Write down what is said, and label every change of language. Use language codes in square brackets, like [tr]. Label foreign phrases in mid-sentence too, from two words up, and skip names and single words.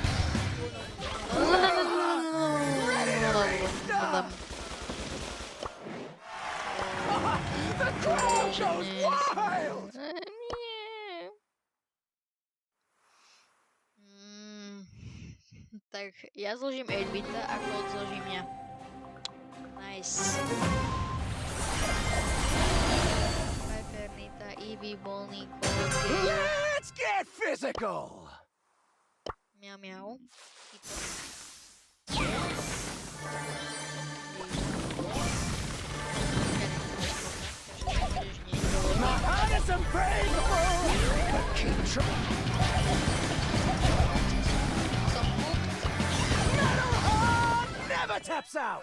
[en] The crowd goes wild. [sk] Tak ja zložím 8-bita a kód zložím ja. [en] Nice. [sk] Hypernita, Eevee, Bolný, kód, Gale. [en] Let's get physical. Miau, miau. My heart is unbreakable. But keep trying. [sk] Som cooked. [en] Metal Heart never taps out.